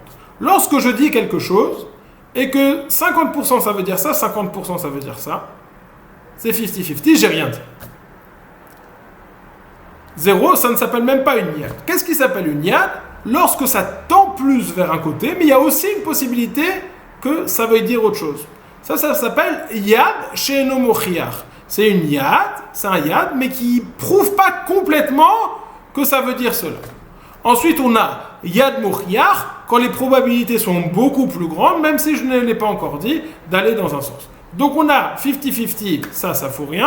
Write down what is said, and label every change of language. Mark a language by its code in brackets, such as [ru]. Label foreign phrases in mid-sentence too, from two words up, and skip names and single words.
[fr] Lorsque je dis quelque chose, et que 50% ça veut dire ça, 50% ça veut dire ça, c'est 50-50, j'ai rien dit. 0, ça ne s'appelle même pas une yad. Qu'est-ce qui s'appelle une yad? Lorsque ça tend plus vers un côté, mais il y a aussi une possibilité que ça veuille dire autre chose. Ça s'appelle [he] יד שאינו מוכיח. [fr] C'est une yad, c'est un yad, mais qui prouve pas complètement que ça veut dire cela. Ensuite, on a [he] יד מוכיח, [fr] quand les probabilités sont beaucoup plus grandes, même si je ne l'ai pas encore dit, d'aller dans un sens. Donc on a 50-50, ça fout rien.